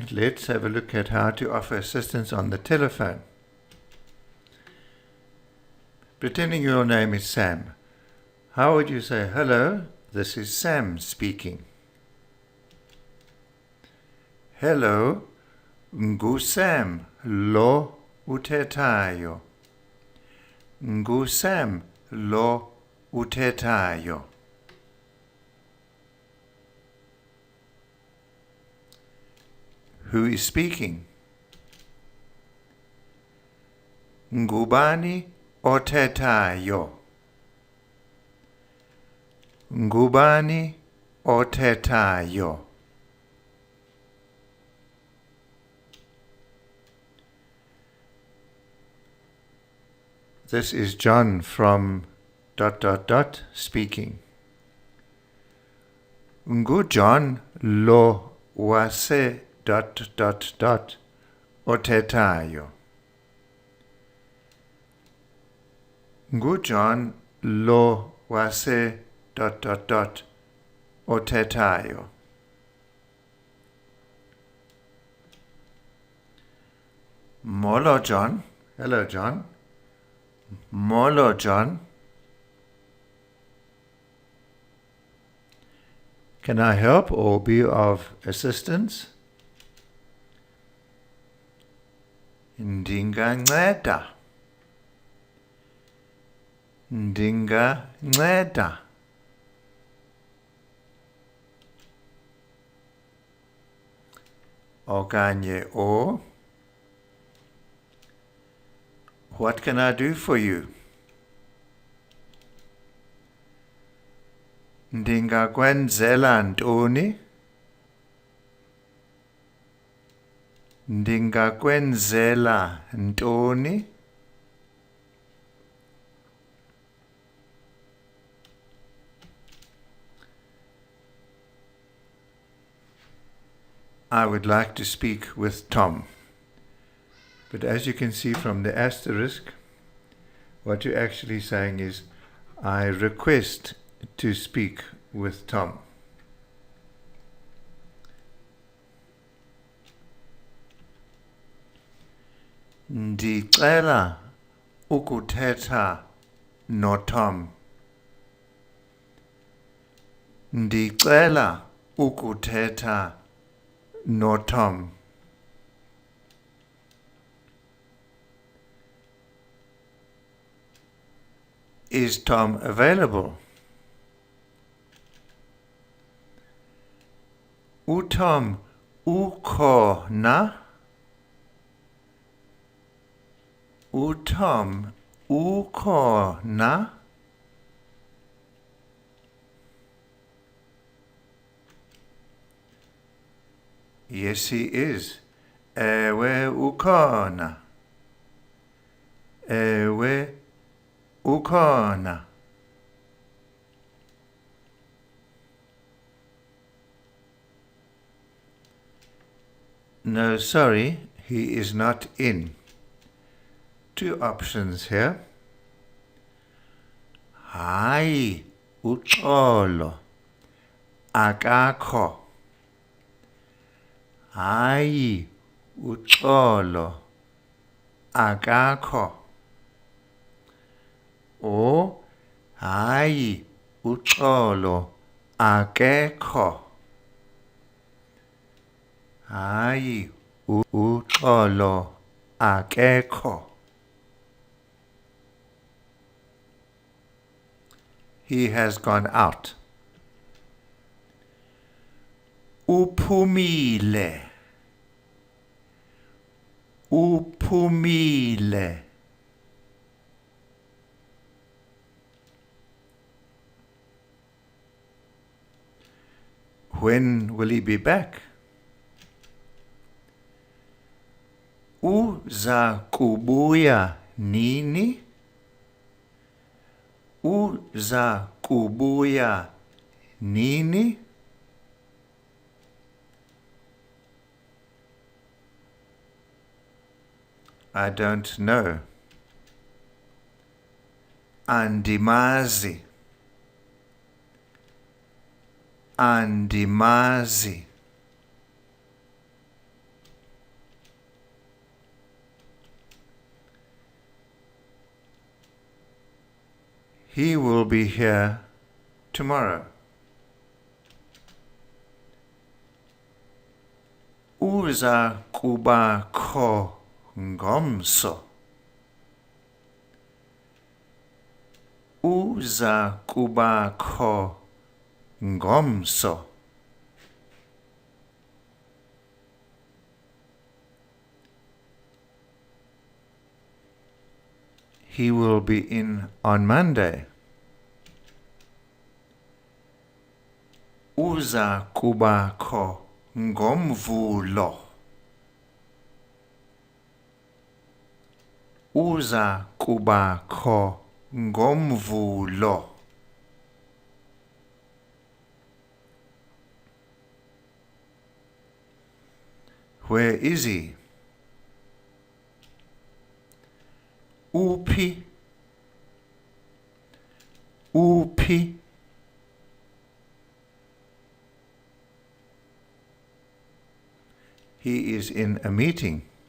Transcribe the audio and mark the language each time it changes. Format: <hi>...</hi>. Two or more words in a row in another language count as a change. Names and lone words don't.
<en>Let's have a look at how to offer assistance on the telephone. Pretending your name is Sam, how would you say, "Hello, this is Sam speaking"? Hello,</en> <xh>ngu-Sam lo uthethayo. Ngu-Sam lo uthethayo.</xh> <en>Who is speaking?</en> <xh>Ngubani othethayo. Ngubani othethayo.</xh> <en>This is John from ... speaking.</en> <xh>Ngu-John lo wase ... othethayo. Ngu-John lo wase ... othethayo. Molo John.</xh> <en>Hello John. Molo John. Can I help or be of assistance?</en> <xh>Ndinganceda. Ndinganceda. Okanye or.</xh> <en>What can I do for you?</en> <xh>Ndingakwenzela ntoni? Ndingakwenzela ntoni?</xh> <en>I would like to speak with Tom. But as you can see from the asterisk, what you're actually saying is, I request to speak with Tom.</en> <xh>Ndicela ukuthetha noTom. Ndicela ukuthetha noTom.</xh> <en>Is Tom available?</en> <xh>UTom ukhona? UTom ukhona?</xh> <en>Yes, he is.</en> <xh>Ewe ukhona. Ewe ukhona.</xh> <en>No, sorry, he is not in. Two options here.</en> <xh>Hayi, uxolo. Akakho. Hayi, uxolo. Akakho. Or hayi, uxolo. Akekho. Hayi, uxolo. Akekho.</xh> <en>He has gone out.</en> <xh>Uphumile. Uphumile.</xh> <en>When will he be back?</en> <xh>Uza kubuya nini? Uza kubuya nini?</xh> <en>I don't know.</en> <xh>Andimazi. andimazi.</xh> <en>He will be here tomorrow.</en> <xh>Uza kubakho ngomso. Uza kubakho ngomso.</xh> <en>He will be in on Monday.</en> <xh>Uza kubakho ngomvulo. Uza kubakho ngomvulo.</xh> <en>Where is he?</en> <xh>Uphi? Uphi?</xh> <en>He is in a meeting.</en>